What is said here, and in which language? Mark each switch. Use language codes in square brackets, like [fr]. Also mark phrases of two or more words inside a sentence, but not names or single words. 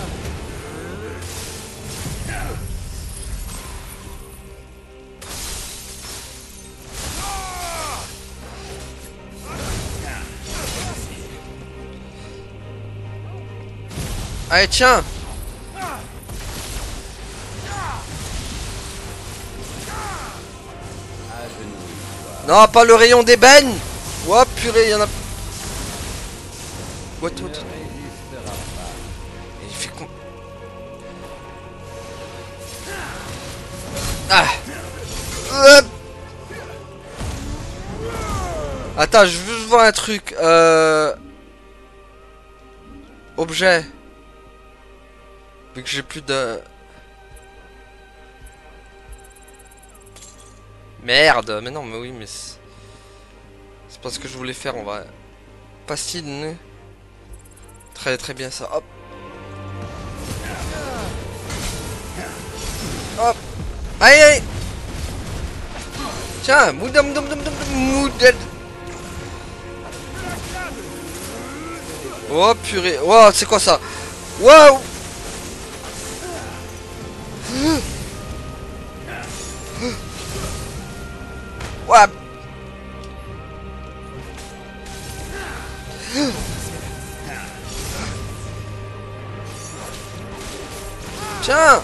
[fr] Allez, tiens. Non, pas le rayon d'ébène. Oh purée, il y en a... [en] What, what? [fr] Il fait con... Ah. Attends, je veux voir un truc. Objet. Vu que j'ai plus de... Merde, mais non, mais oui, mais... C'est pas ce que je voulais faire, on va... Pastille de nez. Très très bien ça, hop. Hop. Aïe aïe. Tiens, moudam dum dum dum dum mouded. Oh purée. Oh, c'est quoi ça? Waouh. Ouais. Tiens.